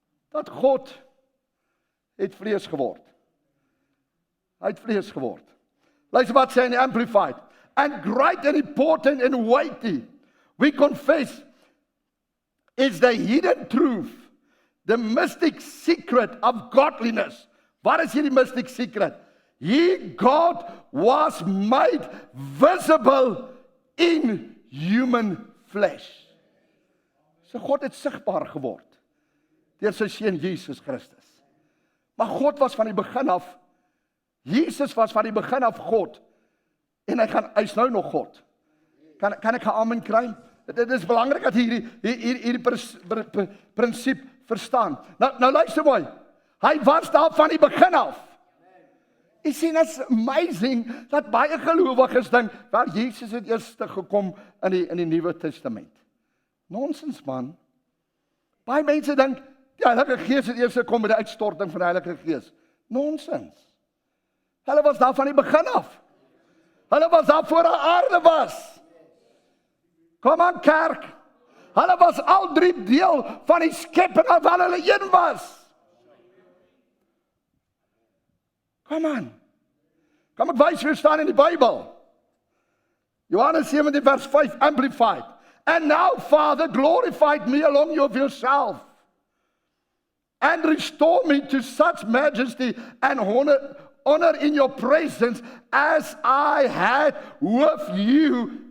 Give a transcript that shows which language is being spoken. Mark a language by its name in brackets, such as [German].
[Afrikaans] Dat God het vlees geword. Hy het vlees geword. Luister wat sê in die Amplified. [English] And great and important and weighty, we confess, is the hidden truth, the mystic secret of godliness. [Afrikaans] Wat is hierdie [English] mystic secret? God was made visible in human flesh. [Afrikaans] So God het sigbaar geword deur sy seun Jesus Christus. Maar God was van die begin af, Jesus was van die begin af God, en hy's nou nog God. Kan ek 'n amen kry? Dit is belangrik dat hierdie prinsip verstaan. Nou luister mooi, hy was daar van die begin af. Jy sien, [English] it's amazing, [Afrikaans] dat baie gelowiges dink, waar Jesus het eers gekom in die Nuwe Testament. Nonsens man. Baie mense dink, die Heilige Gees het eers gekom met die uitstorting van die Heilige Gees. Nonsens. Hulle was daar van die begin af. Hulle was daar voor die aarde was. Kom aan kerk. Hulle was al drie deel van die skepping waar hulle een was. Kom aan. Kom ek wys vir staan in die Bybel. Johannes 17 vers 5 Amplified. [English] And now, Father, glorified me along of yourself, and restore me to such majesty and honor in your presence as I had with you.